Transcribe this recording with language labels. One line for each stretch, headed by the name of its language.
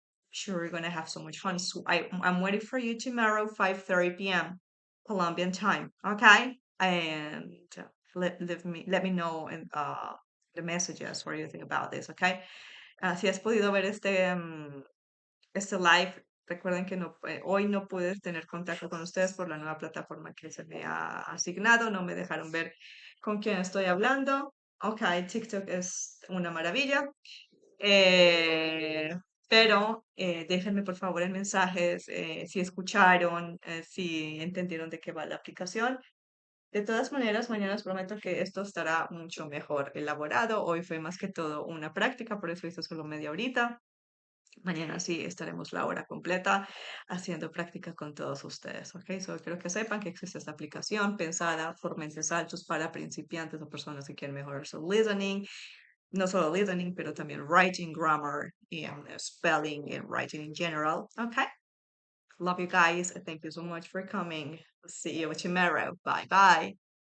English: Sure, we're gonna have so much fun. So I'm waiting for you tomorrow, 5:30 p.m. Colombian time. Okay, and let me know in the messages what you think about this.
Spanish: Okay, si has podido ver este live, recuerden que no, hoy no pude tener contacto con ustedes por la nueva plataforma que se me ha asignado. No me dejaron ver con quién estoy hablando. Ok, TikTok es una maravilla. Eh, pero déjenme por favor en mensajes si escucharon, si entendieron de qué va la aplicación. De todas maneras, mañana les prometo que esto estará mucho mejor elaborado. Hoy fue más que todo una práctica, por eso hice solo media horita. Mañana sí estaremos la hora completa haciendo práctica con todos ustedes, ¿ok? Solo quiero que sepan que existe esta aplicación pensada por mentes altos para principiantes o personas que quieren mejorar su listening, no solo listening, pero también writing, grammar, y
English: spelling and writing in general,
Spanish: ¿ok?
English: Love you guys. Thank you so much for coming. See you tomorrow. Bye bye.